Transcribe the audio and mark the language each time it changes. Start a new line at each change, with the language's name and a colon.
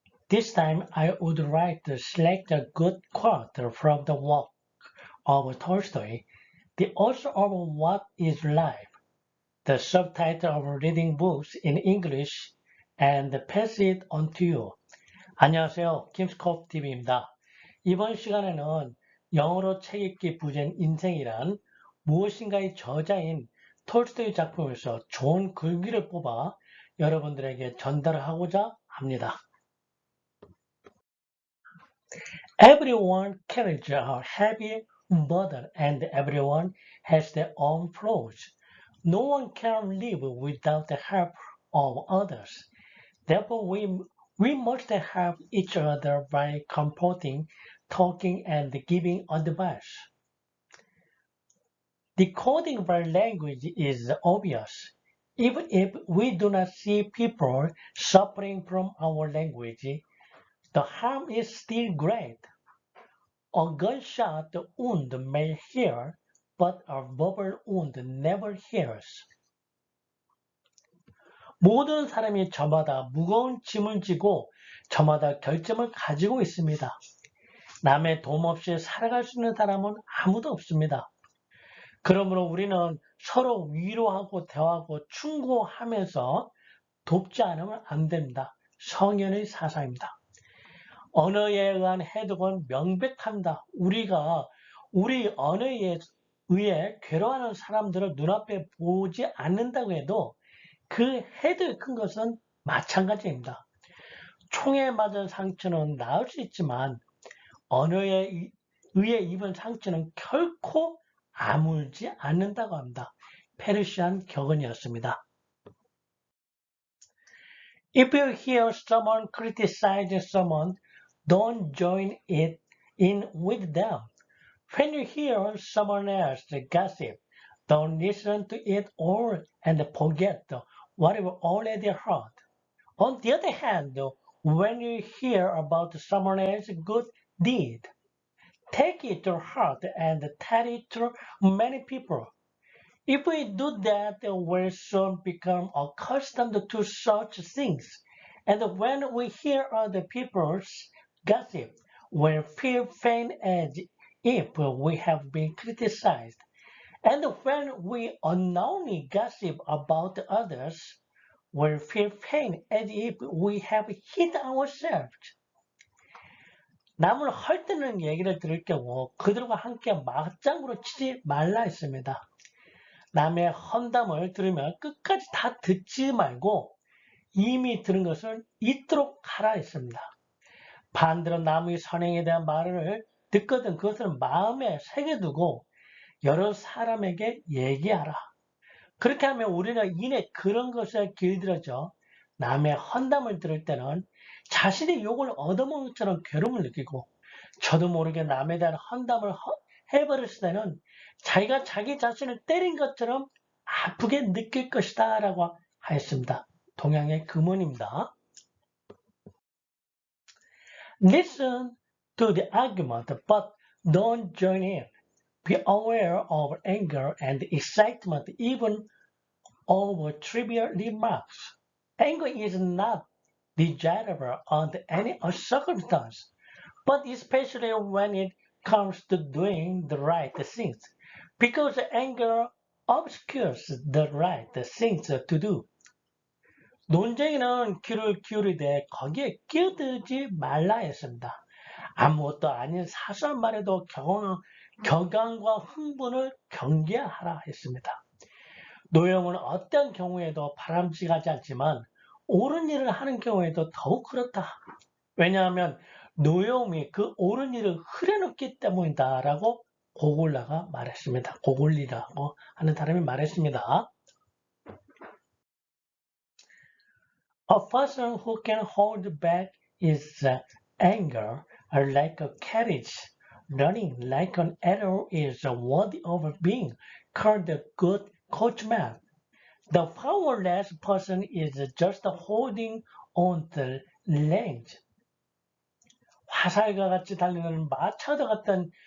English: This time I would like to select a good quote from the work of Tolstoy, the author of What is Life, the subtitle of reading books in English, and pass it on to you.
Korean: 안녕하세요. 김스컵 TV입니다. 이번 시간에는 영어로 책 읽기 부전 인생이란 무엇인가의 저자인 톨스토이 작품에서 좋은 글귀를 뽑아 여러분들에게 전달하고자 합니다.
English: Everyone carries a heavy burden and everyone has their own flaws. No one can live without the help of others. Therefore, we must help each other by comforting, talking, and giving advice. Decoding by language is obvious. Even if we do not see people suffering from our language, the harm is still great. A gunshot wound may heal, but a verbal wound never heals.
Korean: 모든 사람이 저마다 무거운 짐을 지고 저마다 결점을 가지고 있습니다. 남의 도움 없이 살아갈 수 있는 사람은 아무도 없습니다. 그러므로 우리는 서로 위로하고 대화하고 충고하면서 돕지 않으면 안 됩니다. 성현의 사상입니다. 언어에 의한 해독은 명백합니다. 우리가 우리 언어에 의해 괴로워하는 사람들을 눈앞에 보지 않는다고 해도 그 해독이 큰 것은 마찬가지입니다. 총에 맞은 상처는 나을 수 있지만 언어에 의해 입은 상처는 결코 아물지 않는다고 합니다. 페르시안 격언이었습니다.
English: If you hear someone criticize someone, don't join it in with them. When you hear someone else gossip, don't listen to it all and forget what you've already heard. On the other hand, when you hear about someone else's good deed, take it to heart and tell it to many people. If we do that, we'll soon become accustomed to such things. And when we hear other people's gossip, we'll feel pain as if we have been criticized. And when we unknowingly gossip about others, we'll feel pain as if we have hit ourselves.
Korean: 남을 헐뜯는 얘기를 들을 경우 그들과 함께 맞장구를 치지 말라 했습니다. 남의 험담을 들으면 끝까지 다 듣지 말고 이미 들은 것을 잊도록 하라 했습니다. 반대로 남의 선행에 대한 말을 듣거든 그것을 마음에 새겨두고 여러 사람에게 얘기하라. 그렇게 하면 우리는 이내 그런 것에 길들여져 남의 험담을 들을 때는 자신의 욕을 얻어먹는 것처럼 괴로움을 느끼고 저도 모르게 남에 대한 험담을 해버렸을 때는 자기가 자기 자신을 때린 것처럼 아프게 느낄 것이다 라고 하였습니다. 동양의 금언입니다.
English: Listen to the argument, but don't join in. Be aware of anger and excitement even over trivial remarks. Anger is not desirable under any circumstance, but especially when it comes to doing the right things, because anger obscures the right things to do.
Korean: 논쟁에는 귀를 기울이되 거기에 끼어들지 말라 했습니다. 아무것도 아닌 사소한 말에도 격앙과 흥분을 경계하라 했습니다. 노여움은 어떤 경우에도 바람직하지 않지만 옳은 일을 하는 경우에도 더욱 그렇다. 왜냐하면 노여움이 그 옳은 일을 흐려놓기 때문이다 라고 고골라가 말했습니다. 고골리라고 하는 사람이 말했습니다.
English: A person who can hold back his anger like a carriage running like an arrow is worthy of being called a good coachman. The powerless person is just holding on the reins.
Korean: 화살과 같이 달리는 마차도 같은